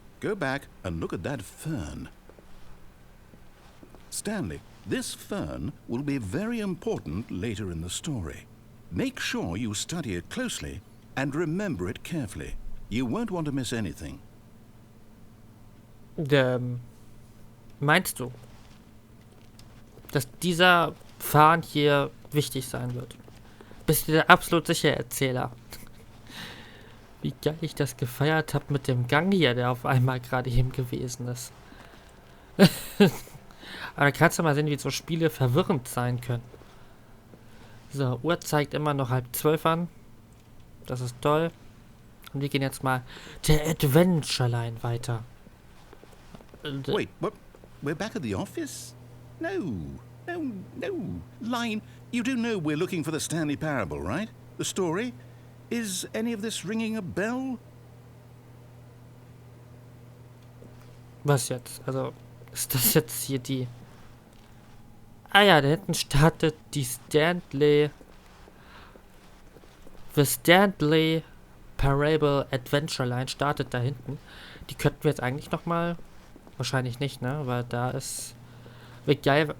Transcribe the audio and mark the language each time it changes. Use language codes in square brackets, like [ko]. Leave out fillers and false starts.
[en] Go back and look at that fern. Stanley, this fern will be very important later in the story. Make sure you study it closely and remember it carefully. You won't want to miss anything. [de] Meinst du, dass dieser Farn hier wichtig sein wird? Bist du dir absolut sicher, Erzähler? Wie geil ich das gefeiert habe mit dem Gang hier, der auf einmal gerade eben gewesen ist. Aber da kannst du mal sehen, wie so Spiele verwirrend sein können. So, Uhr zeigt immer noch 11:30 an. Das ist toll. Und wir gehen jetzt mal der Adventure Line weiter. [en] Wait, what? We're back at the office? No. No, no. Line, you do know we're looking for the Standley Parable, right? The story? Is any of this ringing a bell? [de] Was jetzt? Also, ist das jetzt hier die... Ah ja, da hinten startet die Standley... The Standley Parable Adventure Line startet da hinten. Die könnten wir jetzt eigentlich nochmal... Wahrscheinlich nicht, ne? Weil da ist... Wie geil...